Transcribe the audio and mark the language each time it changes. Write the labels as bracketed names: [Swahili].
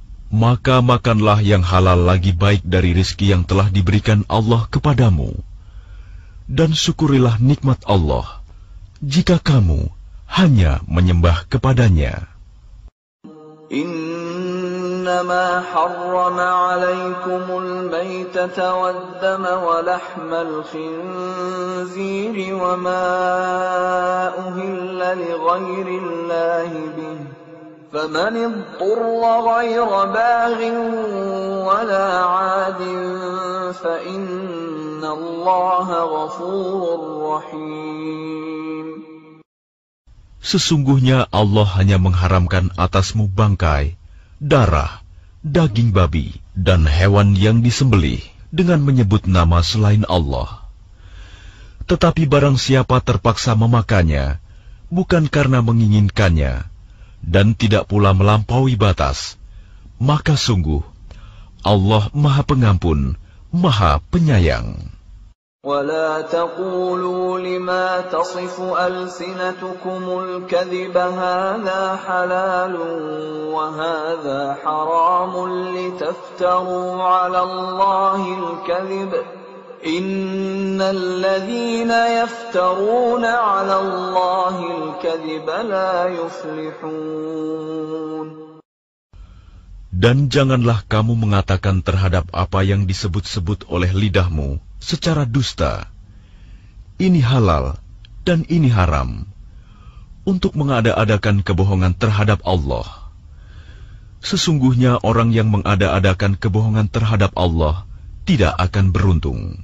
[Indonesian] Maka makanlah yang halal lagi baik dari rizki yang telah diberikan Allah kepadamu, dan syukurilah nikmat Allah jika kamu hanya menyembah kepadanya. [Arabic] إنما حرم عليكم الميتة والدم ولحم الخنزير وما أهل لغير الله به فمن اضطر غير باغ ولا عاد فإن الله غفور رحيم. [Indonesian] Sesungguhnya Allah hanya mengharamkan atasmu bangkai, darah, daging babi, dan hewan yang disembelih dengan menyebut nama selain Allah. Tetapi barang siapa terpaksa memakannya, bukan karena menginginkannya, dan tidak pula melampaui batas, maka sungguh Allah Maha Pengampun, Maha Penyayang. [Arabic] ولا تقولوا لما تصف ألسنتكم الكذب هذا حلال وهذا حرام لتفتروا على الله الكذب إن الذين يفترون على الله الكذب لا يفلحون. [Indonesian] Dan janganlah kamu mengatakan terhadap apa yang disebut-sebut oleh lidahmu secara dusta, ini halal dan ini haram, untuk mengada-adakan kebohongan terhadap Allah. Sesungguhnya orang yang mengada-adakan kebohongan terhadap Allah tidak akan beruntung.